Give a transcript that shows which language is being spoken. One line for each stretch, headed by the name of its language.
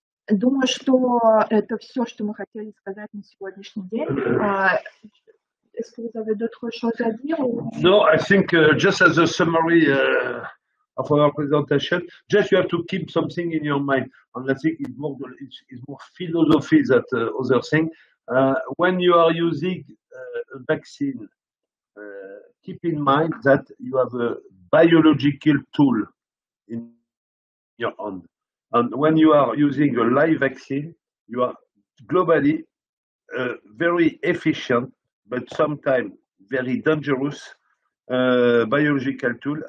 Russian: Думаю, что это все, что мы хотели сказать на сегодняшний день.
French: Est-ce que vous avez d'autres choses à dire?
English: No, I think just as a summary of our presentation, just you have to keep something in your mind, and I think it's more philosophy than other thing. When you are using a vaccine, keep in mind that you have a biological tool in your hand, and when you are using a live vaccine, you are globally very efficient, but sometimes very dangerous biological tool.